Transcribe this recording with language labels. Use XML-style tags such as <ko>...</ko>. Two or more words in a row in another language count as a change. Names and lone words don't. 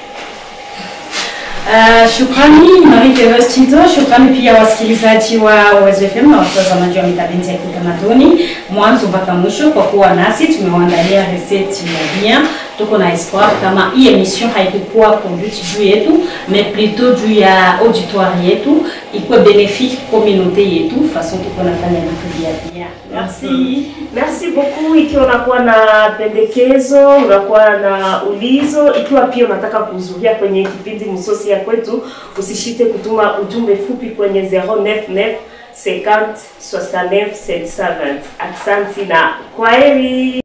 <sw>Shukrani Marie-Thérèse Tito, shukrani pia wasikilizaji wa Uwezo FM na watazamaji wa Mitabenzi ya Kitamaduni mwanzo mpaka mwisho kwa kuwa nasi. Tumewaandalia recette ya bien. Tuko na espoir kama hii emission haikuwa conduite juu yetu</sw> <fr>mais plutôt</fr> <sw>juu ya auditoire yetu ikuwa</sw> <fr>bénéfique communauté</fr> <sw>yetu façon tuko nafanya vitu bien.</sw> <fr>Merci. Merci beaucoup.</fr> <sw>Ikiwa unakuwa na pendekezo, unakuwa na ulizo, ikiwa pia unataka kuhudhuria kwenye kipindi msosi ya kwetu, usishite kutuma ujumbe fupi kwenye 099 50 69 720. Asante na kwaheri.</sw>